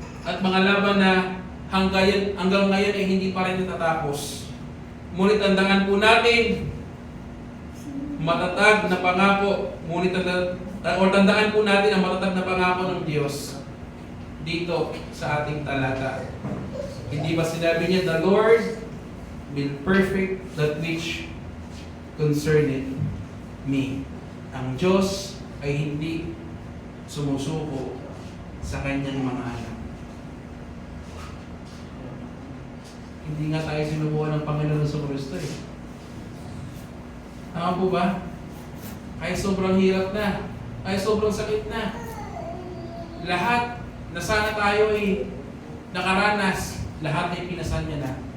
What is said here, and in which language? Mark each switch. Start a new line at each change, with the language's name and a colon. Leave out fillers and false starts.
Filipino: At mga laban na hanggang ngayon ay hindi pa rin natatapos. Ngunit tandaan po natin, matatag na pangako, tandaan po natin ang matatag na pangako ng Diyos dito sa ating talata. Hindi ba sinabi niya,
English: the Lord will perfect that which concerneth me.
Filipino: Ang Diyos ay hindi sumusuko sa kanyang mga anak. Hindi nga tayo sinubukan ng Panginoon sa Kristo eh. Tama po ba? Kahit sobrang hirap na, kahit sobrang sakit na, lahat na sana tayo ay nakaranas, lahat ay pinasan niya na.